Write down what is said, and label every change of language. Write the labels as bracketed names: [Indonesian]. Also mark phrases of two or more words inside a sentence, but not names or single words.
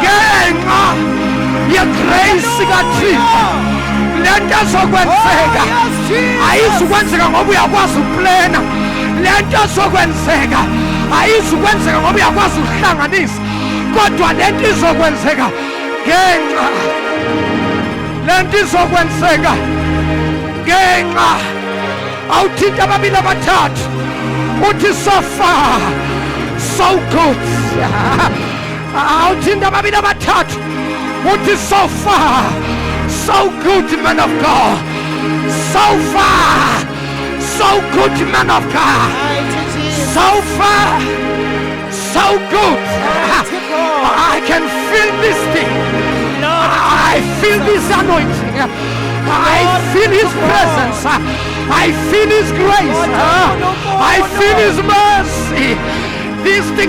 [Xhosa] ngenxa yegrace kaThixo, lento ezokwenzeka ayizukwenzeka ngoba uyakwazi ukuplena, lento ezokwenzeka ayizukwenzeka ngoba uyakwazi ukuhlanganisa, kodwa lento izokwenzeka ngenxa lento izokwenzeka ngenxa awuthinta ababili abathathu uthi [English] so far so good [Xhosa] awuthinta ababili abathathu uthi [English] so far so good man of God so far so good man of God so far so good I can feel this thing I feel this anointing I feel his presence I feel his grace I feel his mercy this thing